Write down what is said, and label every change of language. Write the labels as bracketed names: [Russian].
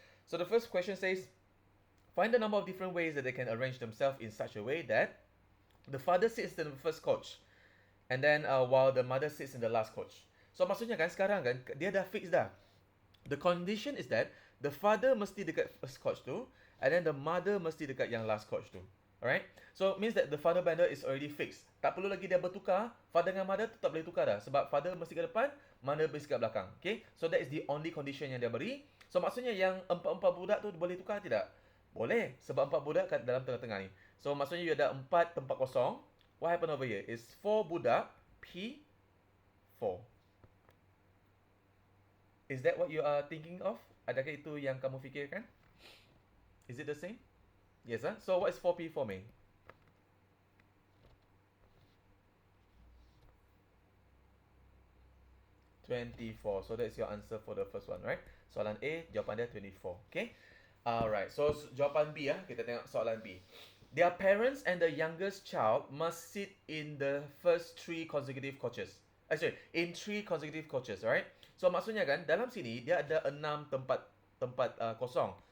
[English] So the first question says, find the number of different ways that they can arrange themselves in such a way that the father sits in the first coach and then while the mother sits in the last coach. [Malay] So maksudnya kan sekarang kan dia dah fix dah. [English] The condition is that the father [Malay] mesti dekat [English] first coach tu and then the mother [Malay] mesti dekat yang [English] last coach tu. Alright? So means that the father bender is already fixed. [Malay] Tak perlu lagi dia bertukar. Father dengan mother tu tak boleh tukar dah. Sebab father mesti ke depan, mother mesti ke belakang. Okay? [English] So that is the only condition [Malay] yang dia beri. So maksudnya yang 4 budak tu boleh tukar tidak? Boleh. Sebab 4 budak kat dalam tengah-tengah ni. So maksudnya you ada 4 tempat kosong. [English] What happened over here is 4 [Malay] budak [English] P4. Is that what you are thinking of? [Malay] Adakah itu yang kamu fikirkan? [English] Is it the same? Yes, So what is 4P for me? $24. So that's your answer for the first one, right? [Malay] Soalan A, jawapan dia 24. [English] Okay? Alright, [Malay] so jawapan B kita tengok soalan B. [English] Their parents and the youngest child must sit in the first 3 consecutive coaches. In 3 consecutive coaches, alright? [Malay] So maksudnya kan, dalam sini dia ada 6 tempat kosong.